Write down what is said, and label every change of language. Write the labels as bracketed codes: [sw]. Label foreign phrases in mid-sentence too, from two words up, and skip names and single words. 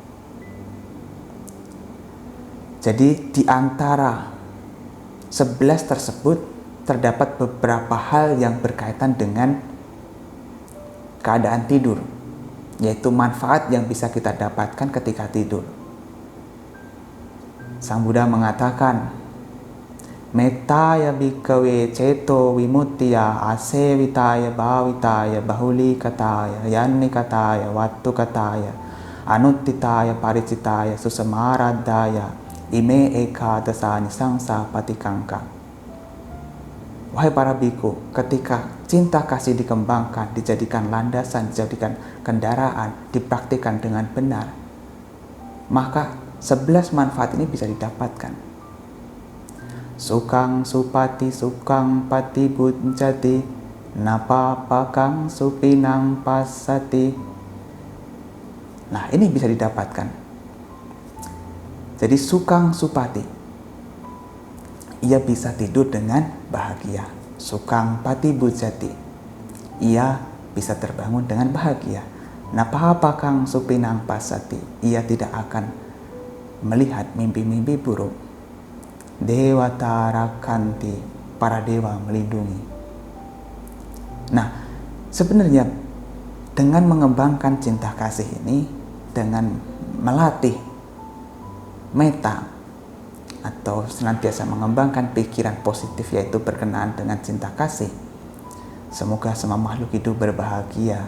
[id] Jadi di antara 11 tersebut terdapat beberapa hal yang berkaitan dengan keadaan tidur, yaitu manfaat yang bisa kita dapatkan ketika tidur. Sang Buddha mengatakan, [pi] Mettaya bhikkhave ceto vimuttiya asevitaya bhavitaya bahulikataya yannikataya vattukataya anuttitaya paricitaya susamaradaya ime eka dasani sangsa patikangka. [id] Wahai para biku, ketika cinta kasih dikembangkan, dijadikan landasan, dijadikan kendaraan, dipraktikkan dengan benar, maka 11 manfaat ini bisa didapatkan. [pi] Sukang supati sukang patibujjati napapakang supinang pasati. [id] Nah, ini bisa didapatkan. Jadi [pi] sukang supati, [id] ia bisa tidur dengan bahagia. [pi] Sukang patibujjati, [id] ia bisa terbangun dengan bahagia. [pi] Napapakang supinang pasati, [id] ia tidak akan melihat mimpi-mimpi buruk. [pi] Dewata rakanti, [id] para dewa melindungi. Nah, sebenarnya dengan mengembangkan cinta kasih ini, dengan melatih metta atau senantiasa mengembangkan pikiran positif, yaitu berkenaan dengan cinta kasih, Semoga semua makhluk hidup berbahagia.